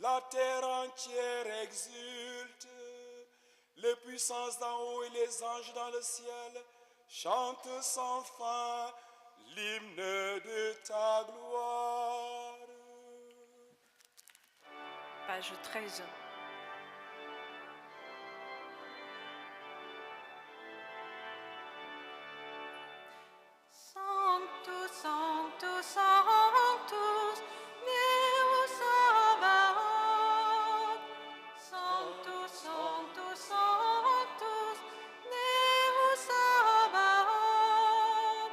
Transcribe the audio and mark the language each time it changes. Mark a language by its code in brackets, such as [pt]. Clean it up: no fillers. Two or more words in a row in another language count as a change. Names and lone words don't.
[fr] La terre entière exulte. Les puissances d'en haut et les anges dans le ciel chantent sans fin l'hymne de ta gloire. Page 13. [la] Sanctus, Sanctus, Sanctus, Deus Sabaoth. Sanctus, Sanctus, Sanctus, Deus Sabaoth.